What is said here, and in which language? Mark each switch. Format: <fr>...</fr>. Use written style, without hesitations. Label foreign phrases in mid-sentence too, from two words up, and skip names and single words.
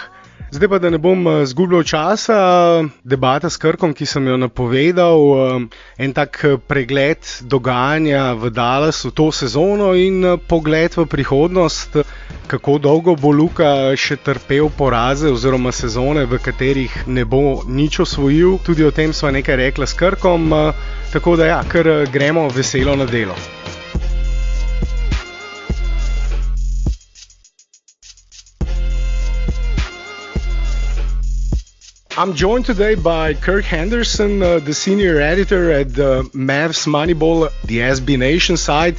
<sl>Zdaj pa, da ne bom zgubljal časa, debata s Kirkom, ki sem jo napovedal, en tak pregled dogajanja v Dallasu to sezono in pogled v prihodnost, kako dolgo bo Luka še trpel poraze oziroma sezone, v katerih ne bo nič osvojil. Tudi o tem sva nekaj rekla s Kirkom, tako da kar gremo veselo na delo.</sl> <en>I'm joined today by Kirk Henderson, the senior editor at Mavs Moneyball, the SB Nation site.</en>